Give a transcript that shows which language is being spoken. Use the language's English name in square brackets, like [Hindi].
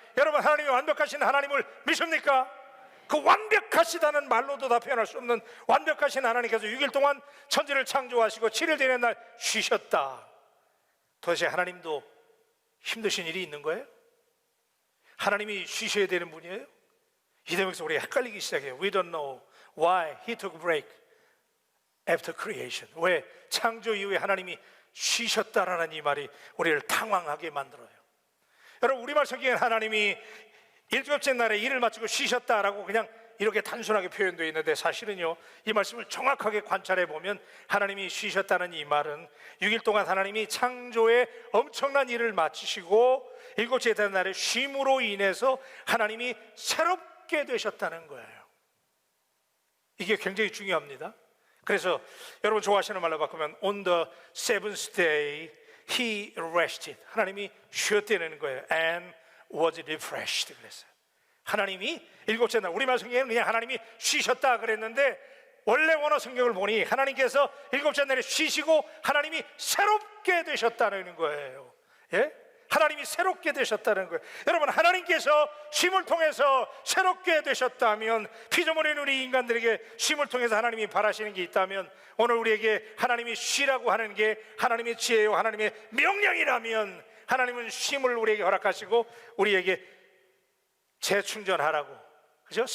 [Korean] 여러분, 하나님이 완벽하신 하나님을 믿습니까? 그 완벽하시다는 말로도 다 표현할 수 없는 완벽하신 하나님께서 6일 동안 천지를 창조하시고 7일 되는 날 쉬셨다. 도대체 하나님도 힘드신 일이 있는 거예요? 하나님이 쉬셔야 되는 분이에요? 이 대목에서 우리가 헷갈리기 시작해요. [English] We don't know why he took a break after creation. [Korean] 왜 창조 이후에 하나님이 쉬셨다라는 이 말이 우리를 당황하게 만들어요. 여러분, 우리말 성경에 하나님이 일곱째 날에 일을 마치고 쉬셨다라고 그냥 이렇게 단순하게 표현되어 있는데, 사실은요, 이 말씀을 정확하게 관찰해 보면 하나님이 쉬셨다는 이 말은 6일 동안 하나님이 창조의 엄청난 일을 마치시고 일곱째 날에 쉼으로 인해서 하나님이 새롭게 되셨다는 거예요. 이게 굉장히 중요합니다. 그래서 여러분 좋아하시는 말로 바꾸면 [English] On the seventh day he rested. [Korean] 하나님이 쉬었다는 거예요. [English] And was refreshed [Korean] 그랬어요. 하나님이 일곱째 날, 우리말 성경에는 그냥 하나님이 쉬셨다 그랬는데 원래 원어 성경을 보니 하나님께서 일곱째 날에 쉬시고 하나님이 새롭게 되셨다는 거예요. 예? 하나님이 새롭게 되셨다는 거예요. 여러분, 하나님께서 쉼을 통해서 새롭게 되셨다면, 피조물인 우리 인간들에게 쉼을 통해서 하나님이 바라시는 게 있다면, 오늘 우리에게 하나님이 쉬라고 하는 게 하나님의 지혜요 하나님의 명령이라면, 하나님은 쉼을 우리에게 허락하시고 우리에게 재충전하라고, 그죠?